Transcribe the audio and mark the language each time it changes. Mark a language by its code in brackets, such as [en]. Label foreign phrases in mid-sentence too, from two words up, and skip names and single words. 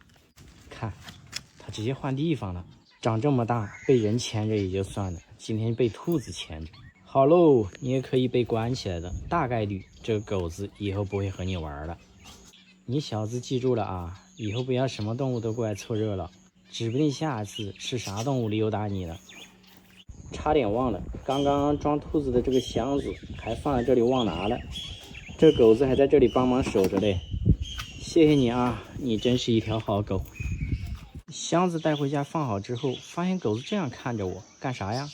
[zh] 看，它直接換地方了。長這麼大，被人牽着也就算了，今天被兔子牽着。好嘍，你也可以被關起來的，大概率這個狗子以後不會和你玩了。你小子記住了啊，以後不要什麼動物都過來湊熱鬧，指不定下次是啥動物溜達你了。差點忘了，剛剛裝兔子的這個箱子還放在這裡忘拿了，這狗子還在這裡幫忙守着嘞。謝謝你啊，你真是一條好狗。箱子帶回家放好之後，發現狗子這樣看着我，幹啥呀？